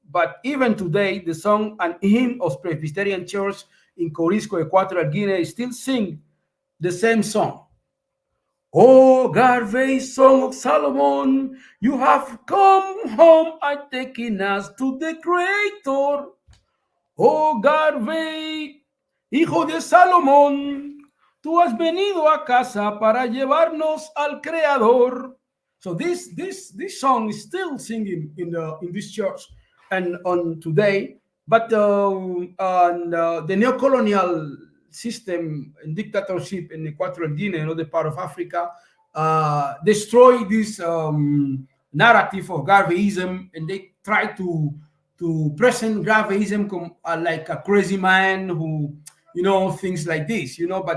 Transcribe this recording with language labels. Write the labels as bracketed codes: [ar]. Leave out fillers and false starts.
[en] But even today, the song and hymn of Presbyterian Church in Corisco, Equatorial Guinea, still sing the same song. Oh, Garvey, son of Solomon, you have come home and taken us to the Creator. [es] Oh, Garvey, hijo de Salomón, tú has venido a casa para llevarnos al Creador. [en] So this song is still singing in this church and on today. But the neo-colonial system and dictatorship in Equatorial Guinea and other part of Africa destroy this narrative of Garveyism, and they try to present Garveyism like a crazy man who, you know, things like this, you know.